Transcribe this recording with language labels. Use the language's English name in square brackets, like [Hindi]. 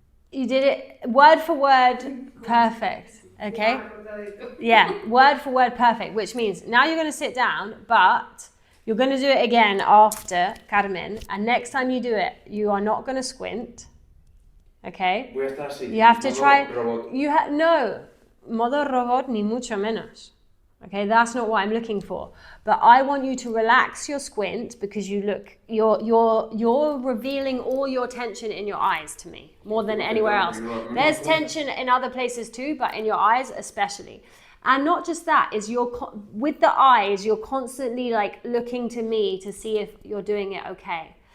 [English] You did it word for word perfect. Okay? Yeah, word for word perfect, which means now you're going to sit down, but you're going to do it again after Carmen, and next time you do it, you are not going to squint. Okay? [Spanish] Voy a estar así. [English] You have to [Spanish] modo [English] try. [Spanish] robot. No, modo robot ni mucho menos. [English] Okay, that's not what I'm looking for. But I want you to relax your squint because you're revealing all your tension in your eyes to me more than anywhere else. There's tension in other places too, but in your eyes especially. And not just that, is with the eyes, you're constantly like looking to me to see if you're doing it okay.